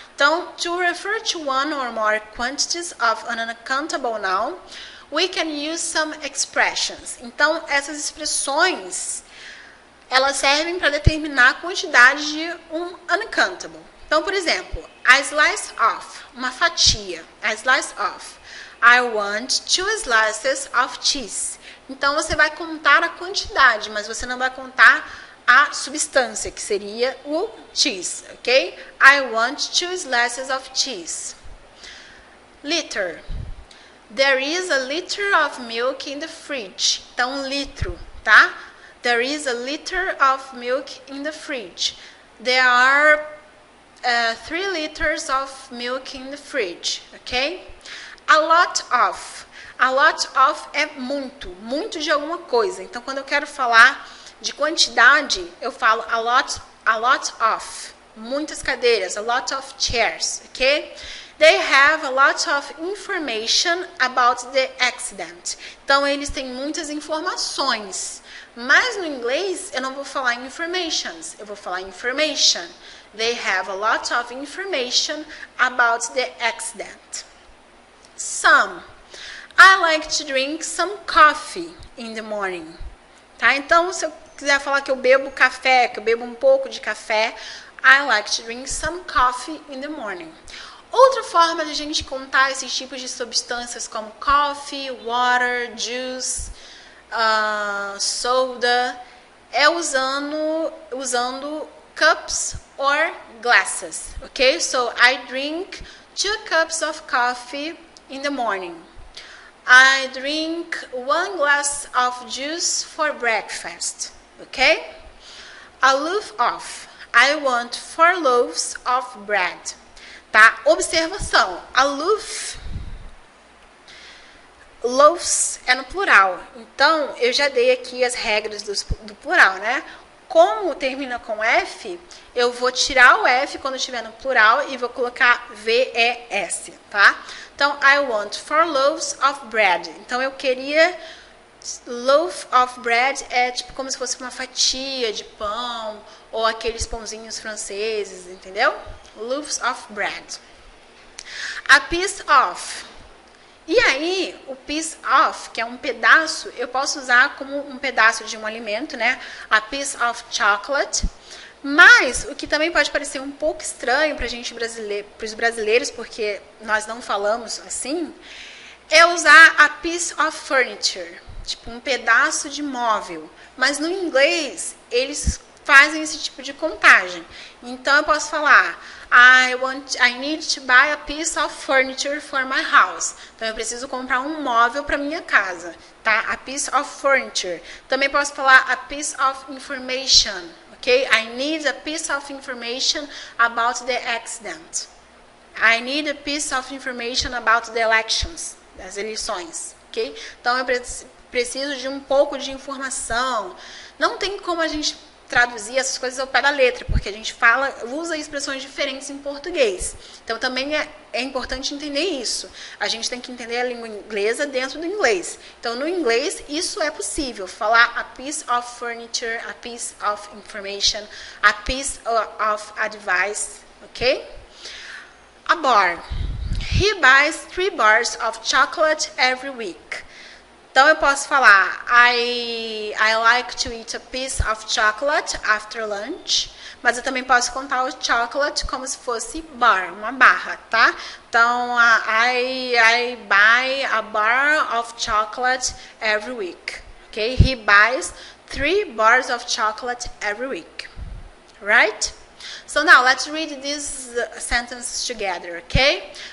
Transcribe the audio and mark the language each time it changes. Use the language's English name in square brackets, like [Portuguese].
[English] Então, to refer to one or more quantities of an uncountable noun, we can use some expressions. [Portuguese] Então, essas expressões, elas servem para determinar a quantidade de um uncountable, Então, por exemplo, [English] a slice of, [Portuguese] uma fatia. [English] A slice of. I want 2 slices of cheese. [Portuguese] Então, você vai contar a quantidade, mas você não vai contar a substância, que seria o cheese, ok? [English] I want 2 slices of cheese. Liter. There is a liter of milk in the fridge. [Portuguese] Então, um litro, tá? [English] There is a liter of milk in the fridge. There are 3 liters of milk in the fridge, ok? A lot of. [Portuguese] A lot of é muito, muito de alguma coisa. Então, quando eu quero falar de quantidade, eu falo a lot of. Muitas cadeiras, [English] a lot of chairs, ok? They have a lot of information about the accident. [Portuguese] Então, eles têm muitas informações. Mas no inglês, eu não vou falar informations, eu vou falar information. [English] They have a lot of information about the accident. Some. I like to drink some coffee in the morning. [Portuguese] Tá? Então, se eu quiser falar que eu bebo café, que eu bebo um pouco de café, [English] I like to drink some coffee in the morning. [Portuguese] Outra forma de a gente contar esses tipos de substâncias como coffee, water, juice, soda, é usando cups or glasses, ok? [English] So, I drink 2 cups of coffee in the morning. I drink 1 glass of juice for breakfast, ok? A loaf of. I want 4 loaves of bread. [Portuguese] Tá? Observação. A loaf, loaves é no plural. Então, eu já dei aqui as regras do plural, né? Como termina com F, eu vou tirar o F quando estiver no plural e vou colocar VES, tá? Então, I want 4 loaves of bread. Então, eu queria... Loaf of bread é tipo como se fosse uma fatia de pão ou aqueles pãozinhos franceses, entendeu? [English] Loaves of bread. A piece of. [Portuguese] E aí, o piece of, que é um pedaço, eu posso usar como um pedaço de um alimento, né? [English] A piece of chocolate. [Portuguese] Mas, o que também pode parecer um pouco estranho para os brasileiros, porque nós não falamos assim, é usar [English] a piece of furniture. [Portuguese] Tipo, um pedaço de móvel. Mas no inglês, eles fazem esse tipo de contagem. Então, eu posso falar, [English] I need to buy a piece of furniture for my house. [Portuguese] Então, eu preciso comprar um móvel para minha casa, tá? [English] A piece of furniture. [Portuguese] Também posso falar a piece of information, ok? [English] I need a piece of information about the accident. I need a piece of information about the elections, [Portuguese] as eleições, [English] ok? [Portuguese] Então, eu preciso de um pouco de informação. Não tem como a gente traduzir essas coisas ao pé da letra, porque a gente usa expressões diferentes em português. Então, também é importante entender isso. A gente tem que entender a língua inglesa dentro do inglês. Então, no inglês, isso é possível. [English] Falar a piece of furniture, a piece of information, a piece of advice, ok? A bar. He buys 3 bars of chocolate every week. [Portuguese] Então, eu posso falar, [English] I like to eat a piece of chocolate after lunch. [Portuguese] Mas eu também posso contar o chocolate como se fosse bar, uma barra, tá? [English] Então, I buy a bar of chocolate every week. Okay? He buys 3 bars of chocolate every week. Right? So now, let's read these sentences together, okay?